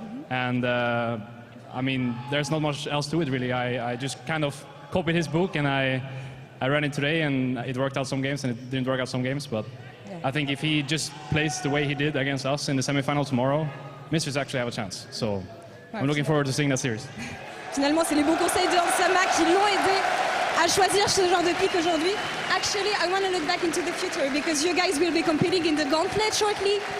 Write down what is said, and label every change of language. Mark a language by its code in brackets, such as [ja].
[en] And I mean, there's not much else to it really. I just kind of copied his book and I ran it today, and it worked out some games and it didn't work out some games. But I think if he just plays the way he did against us in the semifinal tomorrow, Misfits actually have a chance. So I'm looking forward to seeing that series. [fr] Finalement, c'est les bons conseils de Hansama qui l'ont aidé à choisir ce genre de pick aujourd'hui. [en] Actually, I want to look back into the future because you guys will be competing in the Gauntlet shortly.